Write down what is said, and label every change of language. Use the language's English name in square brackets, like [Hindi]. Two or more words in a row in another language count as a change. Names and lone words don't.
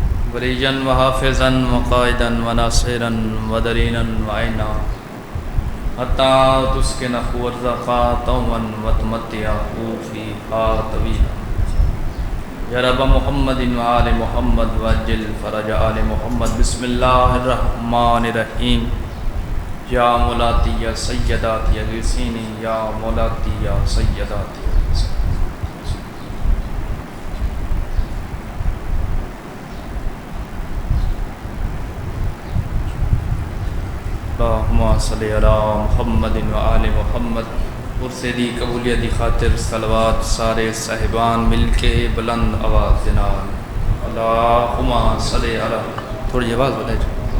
[Arabic] وليا وحافظا وقائدا وناصرا ودليلا وعينا حتى تسكنه ارزقا طوعا وتمتعه فيها طويلا يا رب محمد وآل محمد وعجل فرج آل محمد بسم الله الرحمن الرحيم یا مولاتی یا سیداتی اغیثینی یا مولاتی یا سیداتی اللہم صلی علی محمد و آل محمد [Punjabi] عرصے دی قبولیت دی خاطر صلوات سارے صاحبان مل کے بلند آواز دنال [Arabic] اللہم صلی علی [Punjabi] تھوڑی آواز بتائے جو